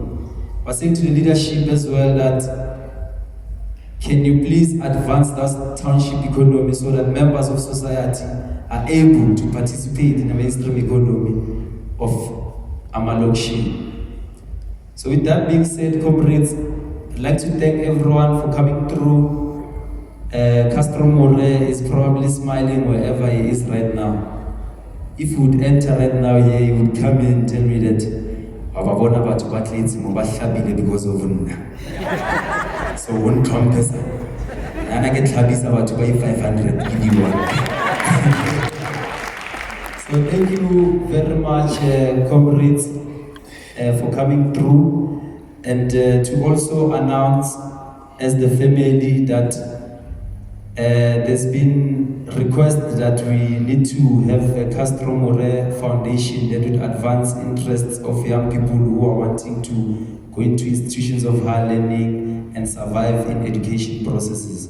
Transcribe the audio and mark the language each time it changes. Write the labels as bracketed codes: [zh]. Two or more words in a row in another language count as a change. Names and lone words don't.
[en] I was saying to the leadership as well that, can you please advance that township economy so that members of society are able to participate in the mainstream economy of Amalokshi. So with that being said, comrades, I'd like to thank everyone for coming through. Castro More is probably smiling wherever he is right now. If he would enter right now here, he would come in and tell me that [tn] Ababona batho ba tletse mo ba hlabile [en] because of nna. So one compass. [tn] Nana ke tlhabisa batho ba 500 million. [en] So thank you very much, comrades, for coming through, and to also announce as the family that there's been request that we need to have a Castro More Foundation that would advance interests of young people who are wanting to go into institutions of higher learning and survive in education processes.